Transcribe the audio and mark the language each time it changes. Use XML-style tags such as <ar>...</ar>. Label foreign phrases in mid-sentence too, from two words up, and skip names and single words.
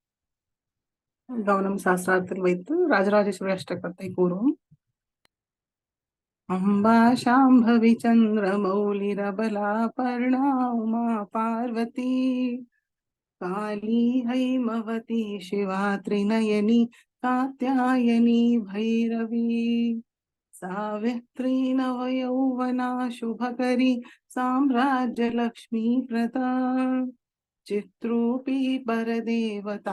<ta>கவனம் சாஸ்திரத்தில் வைத்து ராஜராஜேஸ்வரி அஷ்டகத்தை கூறுவோம்.</ta> <sa>अम्बा शाम्भवी चन्द्रमौलिरबला पर्णा उमा पार्वती काली हैमवती शिवा त्रिनयनी कात्यायनी भैरवी सावित्री नवयौवना शुभकरी साम्राज्यलक्ष्मी प्रदा चित्रूपी परदेवता</sa>